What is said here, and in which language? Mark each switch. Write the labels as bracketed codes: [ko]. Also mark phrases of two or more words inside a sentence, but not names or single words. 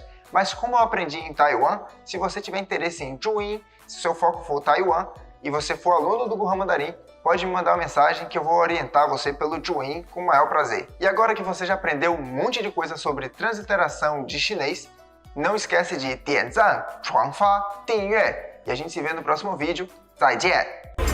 [pt] Mas como eu aprendi em Taiwan, se você tiver interesse em Zhuyin, se seu foco for Taiwan e você for aluno do Guhan Mandarim, pode me mandar uma mensagem que eu vou orientar você pelo Zhuyin com o maior prazer. E agora que você já aprendeu um monte de coisa sobre transliteração de chinês, não esquece de [zh] 点赞、转发、订阅 [pt] e a gente se vê no próximo vídeo. [zh] 再见!